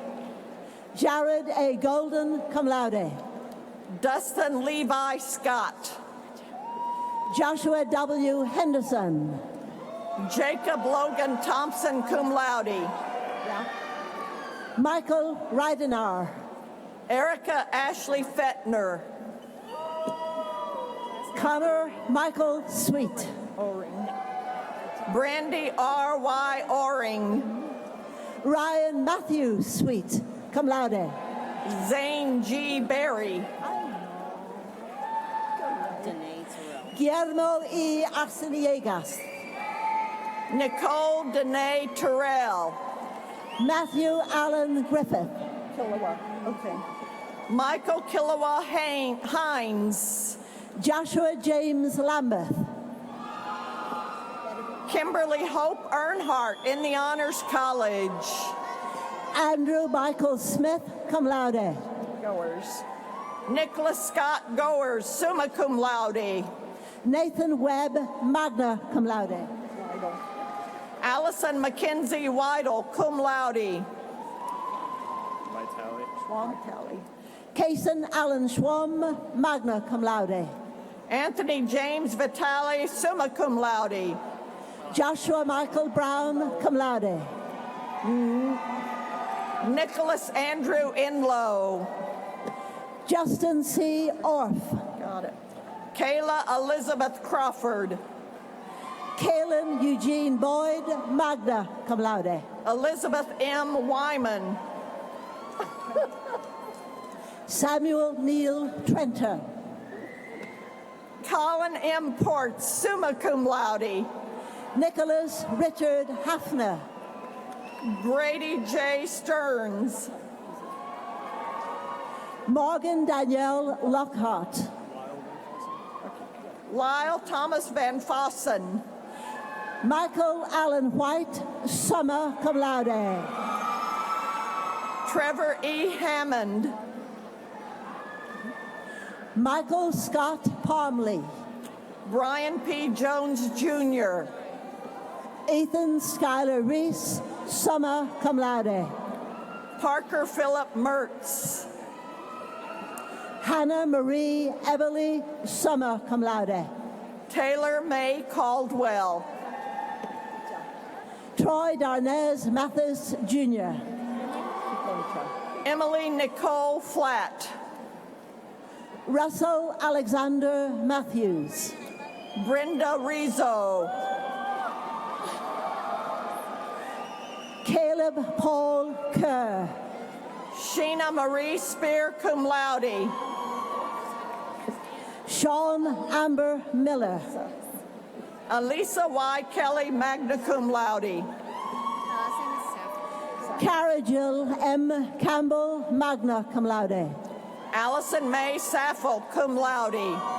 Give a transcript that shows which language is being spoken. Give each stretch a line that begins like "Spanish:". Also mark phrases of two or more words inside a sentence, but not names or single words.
English: Jared A. Golden,
Latin: cum laude.
English: Dustin Levi Scott. Joshua W. Henderson. Jacob Logan Thompson,
Latin: cum laude.
English: Michael Reidenar. Erica Ashley Fettner. Connor Michael Sweet. Brandy R.Y. Oring. Ryan Matthew Sweet,
Latin: cum laude.
English: Zane G. Berry. Guillermo E. Arceniegas. Nicole Danae Terrell. Matthew Allen Griffith. Michael Killawa Hines. Joshua James Lambeth. Kimberly Hope Earnhardt in the Honors College. Andrew Michael Smith,
Latin: cum laude.
English: Nicholas Scott Goers,
Latin: summa cum laude.
English: Nathan Webb,
Latin: magna cum laude.
English: Allison Mackenzie Weidel,
Latin: cum laude.
English: Kason Allen Schwamm,
Latin: magna cum laude.
English: Anthony James Vitale,
Latin: summa cum laude.
English: Joshua Michael Brown,
Latin: cum laude.
English: Nicholas Andrew Inlow. Justin C. Orff. Got it. Kayla Elizabeth Crawford. Kaylin Eugene Boyd,
Latin: magna cum laude.
English: Elizabeth M. Wyman. Samuel Neil Trenter. Colin M. Ports,
Latin: summa cum laude.
English: Nicholas Richard Hafner. Grady J. Stearns. Morgan Danielle Lockhart. Lyle Thomas Van Fossen. Michael Allen White,
Latin: summa cum laude.
English: Trevor E. Hammond. Michael Scott Palmley. Brian P. Jones, Jr. Ethan Schuyler Reese,
Latin: summa cum laude.
English: Parker Philip Mertz. Hannah Marie Everly,
Latin: summa cum laude.
English: Taylor May Caldwell. Troy Darnez Mathis, Jr. Emily Nicole Flatt. Russell Alexander Matthews. Brenda Rizzo. Caleb Paul Kerr. Sheena Marie Spear,
Latin: cum laude.
English: Sean Amber Miller. Elisa Y. Kelly,
Latin: magna cum laude.
English: Cara Jill M. Campbell,
Latin: magna cum laude.
English: Allison May Saffel,
Latin: cum laude.